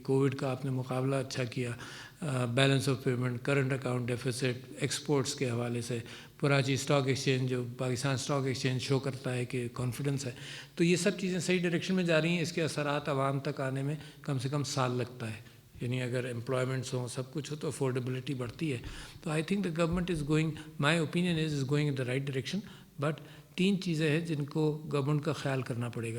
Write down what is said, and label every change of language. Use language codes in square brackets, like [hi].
[ur] Covid کا آپ نے مقابلہ اچھا کیا, balance of payment, current account deficit, exports کے حوالے سے کراچی اسٹاک ایکسچینج, جو پاکستان اسٹاک ایکسچینج شو کرتا ہے کہ کانفیڈنس ہے, تو یہ سب چیزیں صحیح ڈائریکشن میں جا رہی ہیں. اس کے اثرات عوام تک آنے میں کم سے کم سال لگتا ہے, یعنی اگر امپلائمنٹس ہوں سب کچھ ہو تو افورڈیبلٹی بڑھتی ہے. [en] تو I think the government is going, my opinion is going in the right direction. [ur] But 3 چیزیں ہیں جن کو گورنمنٹ کا خیال کرنا پڑے گا.